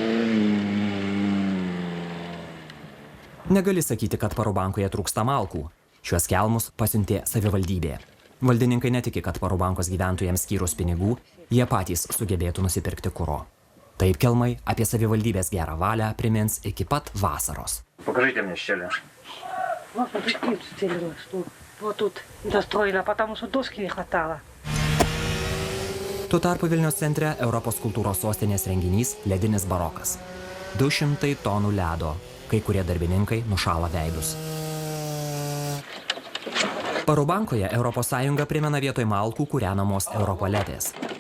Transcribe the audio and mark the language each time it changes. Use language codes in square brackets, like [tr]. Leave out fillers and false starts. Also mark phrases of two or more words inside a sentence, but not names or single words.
[lt] Negali sakyti, kad Parubankoje trūksta malkų. Šiuos kelmus pasiuntė savivaldybė. Valdininkai netiki, kad Parubankos gyventojams skyrus pinigų, jie patys sugebėtų nusipirkti kuro. Taip kelmai apie savivaldybės gerą valią primins iki pat vasaros. [ru] Покажите мне щели. Вот тут целилось, что вот тут достроено, потому что доски не хватало. [lt] Tuo tarpu Vilniaus centre Europos kultūros sostinės renginys Ledinis barokas. 200 tonų ledo, kai kurie darbininkai nušala veidus. Parubankoje ES primena vietoj malkų kūrenamos europaletės.